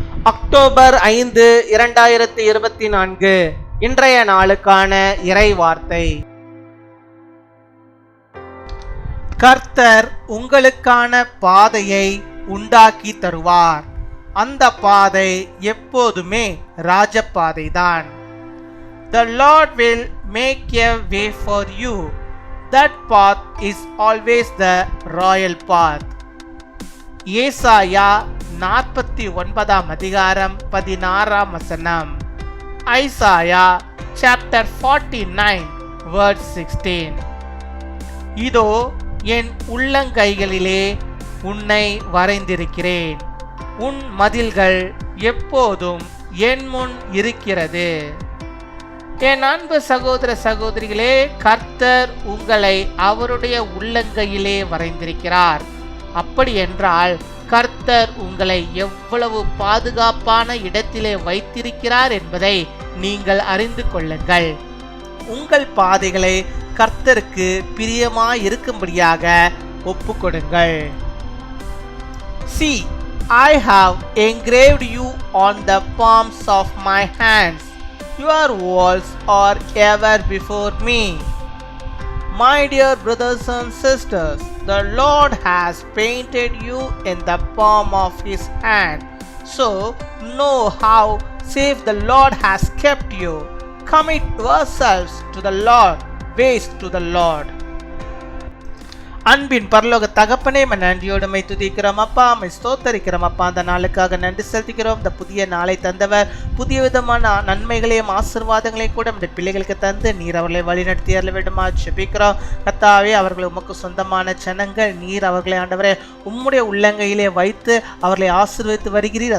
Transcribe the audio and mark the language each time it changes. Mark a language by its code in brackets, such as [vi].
[ta] October 5, 2024 இன்றைய நாளுக்கான இறை வார்த்தை. கர்த்தர் உங்களுக்கான பாதையை உண்டாக்கி தருவார். அந்த பாதை எப்போதுமே ராஜபாதைதான். [en] The Lord will make a way for you. That path is always the royal path. [ta] ஏசாயா 49 அதிகாரம் 16 வசனம். [en] Isaiah chapter 49 verse 16. [ta] இதோ என் உள்ளங்கைகளிலே உன்னை வரைந்திருக்கிறேன், உன் மதில்கள் எப்போதும் என் முன் இருக்கிறது. என் அன்பு சகோதர சகோதரிகளே, கர்த்தர் உங்களை அவருடைய உள்ளங்கையிலே வரைந்திருக்கிறார். அப்படி என்றால் கர்த்தர் உங்களை எவ்வளவு பாதுகாப்பான இடத்திலே வைத்திருக்கிறார் என்பதை நீங்கள் அறிந்து கொள்ளுங்கள். உங்கள் பாதைகளை கர்த்தருக்கு பிரியமாய் இருக்கும்படியாக ஒப்புக்கொடுங்கள். [en] See, I have engraved you on the palms of my hands. Your walls are ever before me. My dear brothers and sisters, the Lord has painted you in the palm of His hand. So know how safe the Lord has kept you. Commit yourselves to the Lord, ways to the Lord. [ta] அன்பின் பரலோக தகப்பனே, நன்றியோடு my துதிக்கிறோம் அப்பா, my ஸ்தோத்தரிக்கிறோம் அப்பா. அந்த நாளுக்காக நன்றி செலுத்துகிறோம். இந்த புதிய நாளை தந்தவர், புதிய விதமான நன்மைகளையும் ஆசீர்வாதங்களையும் கூட நம்முடைய பிள்ளைகளுக்கு தந்து நீர் அவர்களை வழிநடத்தி அருள வேண்டுமா ஜெபிக்கிறோம். கர்த்தாவே, அவர்கள் உமக்கு சொந்தமான ஜனங்கள். நீர் அவர்களை ஆண்டவரே உம்முடைய உள்ளங்கையிலே வைத்து அவர்களை ஆசீர்வதித்து வருகிறீர்.